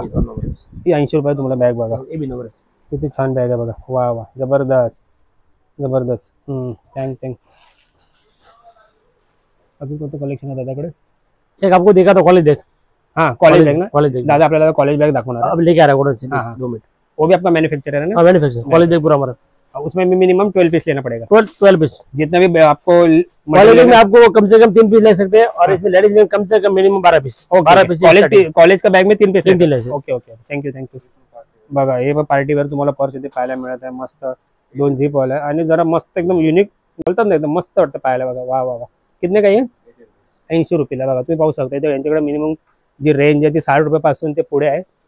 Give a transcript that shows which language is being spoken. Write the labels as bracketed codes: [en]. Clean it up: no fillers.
[mr] ही 80 रुपयाला तुम्हाला बॅग बघा, किती छान बॅग आहे बघा. वा वा जबरदस्त जबरदस्त. थँक. अजून कोणतं कलेक्शन आहे दादाकडे? [hi] एक आपको देखा तो कॉलेज बैग. हाँ कॉलेज बैग ना. कॉलेज बैग [mr] दादा आपल्याला कॉलेज बैग दाखवणार आहे. [hi] अब लेके आ रहा है कौन से? हाँ, हाँ. 2 मिनट. वो भी आपका मैन्युफैक्चरर है ना? हाँ मैन्युफैक्चर कॉलेज बैग पूरा हमारा. उसमें भी मिनिमम 12 पीस लेना पड़ेगा. 12 पीस. जितना भी आपको कॉलेज बैग में आपको कम से कम 3 पीस ले सकते हैं और इसमें लेडीज में कम से कम मिनिमम 12 पीस. 12 पीस कॉलेज का बॅग में 3 पीस ले सकते. [en] Okay okay thank you. [mr] बघा हे पार्टीवर तुम्हाला पर्स इथे पाहायला मिळत आहे. मस्त 2 झिप वाला आहे आणि जरा मस्त एकदम युनिक बोलतात ना, एकदम मस्त वाटतं पाहायला. बघा वा वा वा. [hi] कितने का [mr] आहे? 80 रुपयाला. बघा तुम्ही पाहू शकता इथे यांच्याकडे मिनिमम जी रेंज आहे ती 60 रुपयापासून ते पुढे आहे.